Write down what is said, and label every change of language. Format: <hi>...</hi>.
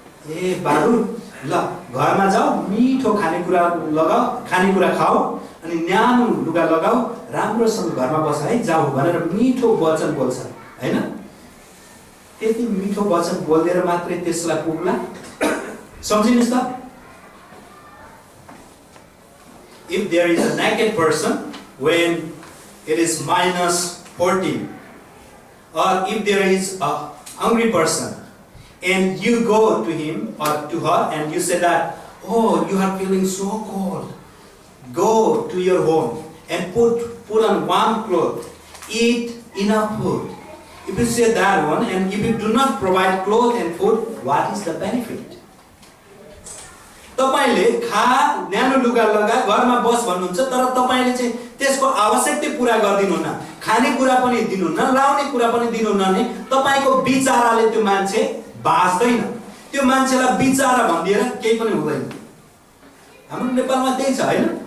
<ne>ए बाबु ल घरमा जाऊ, मिठो खानेकुरा लगाऊ, खानेकुरा खाऊ, अनि न्यानो लुगा लगाऊ, राम्रोसँग घरमा बस है जाऊ भनेर मिठो वचन बोल्छ हैन। त्यति मिठो वचन बोल्दै मात्रै त्यसलाई पुग्ला? सम्झिनुस् त,</ne> <en>if there is a naked person when it is -14, or if there is a hungry person and you go to him or to her and you say that, oh, you are feeling so cold, go to your home and put on warm clothes, eat enough food. If you say that one, and if you do not provide clothes and food, what is the benefit?</en> <ne>तपाईले खा, न्यानो लुगा लगा, घरमा बस भन्नुहुन्छ, तर तपाईले चाहिँ त्यसको आवश्यकता पूरा गर्दिनुहुन्न, खाने कुरा पनि दिनुहुन्न, लाउने कुरा पनि दिनुहुन्न भने तपाईको विचाराले त्यो मान्छे बाँच्दैन। त्यो मान्छेलाई विचारा भनिदिएर केही पनि हुँदैन। हाम्रो नेपालमा त्यही छ हैन।</ne>